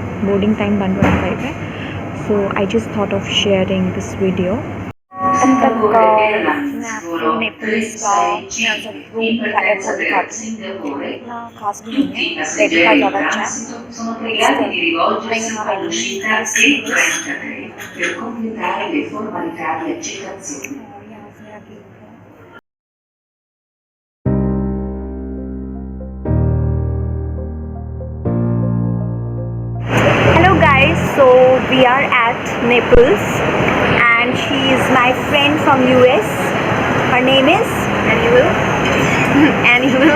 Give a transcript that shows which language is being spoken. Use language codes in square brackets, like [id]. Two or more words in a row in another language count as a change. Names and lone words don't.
[en] boarding time [hi] 1:25 है। [en] so I just thought of sharing this video. [hi] अब तक मैं आपको नेपल्स का रूम का एयरपोर्ट दिखाती हूँ। इतना खास भी नहीं है, दिल्ली का ज़्यादा अच्छा है। मैं यहाँ बैठी हूँ [it] per completare le formalità di accettazione. [hi] और यहाँ से मेरा गेट है। [en] Hello guys, so we are at Naples and she is my friend from US. Her name is Annie. Annie.